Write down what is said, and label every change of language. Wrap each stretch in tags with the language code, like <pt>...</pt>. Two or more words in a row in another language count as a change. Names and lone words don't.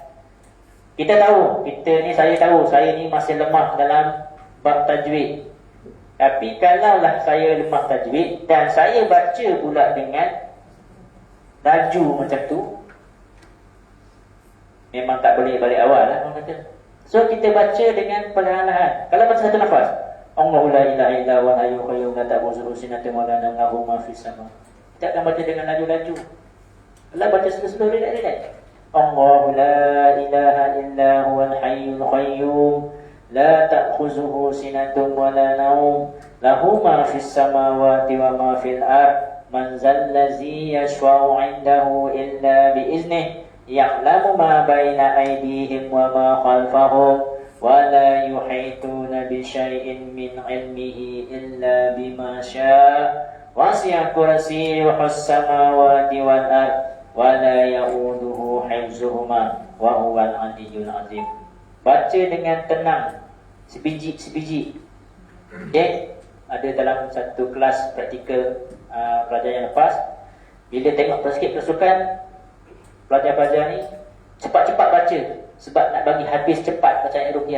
<ms>Kita tahu, saya tahu saya ni masih lemah dalam bab tajwid. Tapi kalaulah saya lemah tajwid dan saya baca pula dengan laju macam tu, memang tak boleh balik awal lah orang kata. So kita baca dengan perlahan-lahan. Kalau baca satu nafas,</ms> <ar>الله لا إله إلا هو الحي القيوم لا تأخذه سنة ولا نوم له ما في السماء.</ar> <ms>Kita akan baca dengan laju-laju. Kalau baca</ms> <en>slow-slow relax.</en> <ar>الله لا إله إلا هو الحي القيوم لا تأخذه سنة ولا نوم له ما في السماوات وما في الأرض من ذا الذي يشفع عنده إلا بإذنه يعلم ما بين أيديهم وما خلفهم ولا يحيطون بشيء من علمه إلا بما شاء وسع كرسيه السماوات والأرض ولا يؤوده حفظهما وهو العلي العظيم.</ar> <ms>Baca dengan tenang, sebiji-sebiji. Okay? Ada dalam satu kelas praktikal pelajar yang lepas, bila tengok sikit kesukan, pelajar-pelajar ni cepat-cepat baca sebab nak bagi habis cepat bacaan ruqyah.</ms>